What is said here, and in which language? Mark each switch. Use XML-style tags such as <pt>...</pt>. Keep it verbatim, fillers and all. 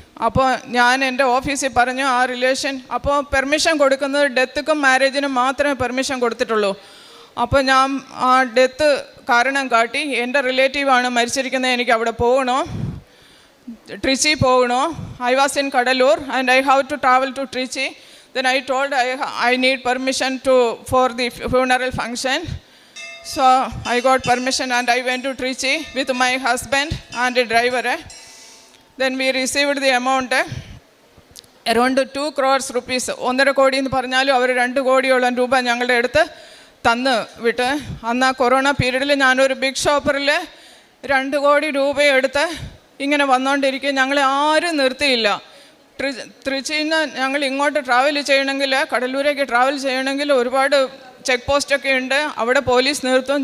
<ml>അപ്പോൾ ഞാൻ എൻ്റെ ഓഫീസിൽ പറഞ്ഞു ആ റിലേഷൻ, അപ്പോൾ പെർമിഷൻ കൊടുക്കുന്നത് ഡെത്തുക്കും മാരേജിനും മാത്രമേ പെർമിഷൻ കൊടുത്തിട്ടുള്ളൂ. അപ്പോൾ ഞാൻ ആ ഡെത്ത് കാരണം കാട്ടി എൻ്റെ റിലേറ്റീവാണ് മരിച്ചിരിക്കുന്നത്, എനിക്ക് അവിടെ പോകണോ, ട്രിച്ചി പോകണോ,</ml> <en>I was in Cuddalore and I have to travel to Trichy. Then I told I I need permission to for the funeral function. So I got permission and I went to Trichy with my husband and a driver. Then we received the amount around two crores rupees.</en> <ml>ഒന്നര കോടി എന്ന് പറഞ്ഞാലും അവർ രണ്ട് കോടിയോളം രൂപ ഞങ്ങളുടെ അടുത്ത് തന്ന് വിട്ട്. അന്ന് ആ കൊറോണ പീരീഡിൽ ഞാനൊരു ബിഗ് ഷോപ്പറിൽ രണ്ട് കോടി രൂപയെടുത്ത് ഇങ്ങനെ വന്നുകൊണ്ടിരിക്കുക. ഞങ്ങളെ ആരും നിർത്തിയില്ല. തൃശ്ശൂരിൽ നിന്ന് ഞങ്ങൾ ഇങ്ങോട്ട് ട്രാവൽ ചെയ്യണമെങ്കിൽ, കടലൂരേക്ക് ട്രാവൽ ചെയ്യണമെങ്കിൽ ഒരുപാട് ചെക്ക് പോസ്റ്റൊക്കെ ഉണ്ട്, അവിടെ പോലീസ് നിർത്തും.</ml>